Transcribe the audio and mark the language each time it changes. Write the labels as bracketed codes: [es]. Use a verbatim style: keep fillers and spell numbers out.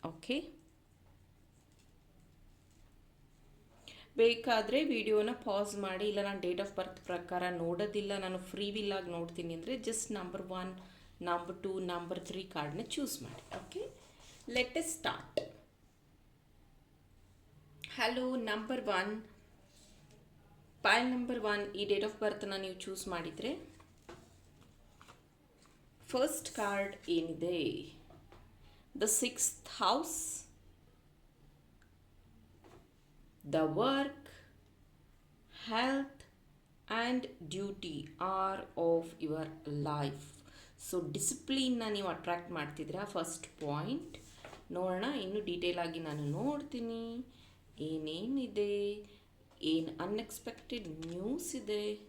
[kn] Okay, ಬೇಕಾದರೆ ವಿಡಿಯೋನ pass ಮಾಡಿ, ಇಲ್ಲ ನಾನು ಡೇಟ್ ಆಫ್ ಬರ್ತ್ ಪ್ರಕಾರ ನೋಡೋದಿಲ್ಲ, ನಾನು ಫ್ರೀ ವಿಲ್ಲಾಗಿ ನೋಡ್ತೀನಿ ಅಂದರೆ just number one, number two, number three ಕಾರ್ಡ್ನ ಚೂಸ್ ಮಾಡಿ. [en] Okay, let us start. [kn] Hello, number one, file number one, ಈ ಡೇಟ್ ಆಫ್ ಬರ್ತ್ನ ನೀವು ಚೂಸ್ ಮಾಡಿದರೆ ಫಸ್ಟ್ ಕಾರ್ಡ್ ಏನಿದೆ? [en] The sixth house, the work, health and duty are of your life. [kn] So ಡಿಸಿಪ್ಲೀನ್ನ ನೀವು attract ಮಾಡ್ತಿದ್ದೀರಾ, first point. ನೋಡೋಣ, ಇನ್ನೂ detail ಆಗಿ ನಾನು ನೋಡ್ತೀನಿ ಏನೇನಿದೆ, ಏನು ಅನ್ಎಕ್ಸ್ಪೆಕ್ಟೆಡ್ ನ್ಯೂಸ್ ಇದೆ.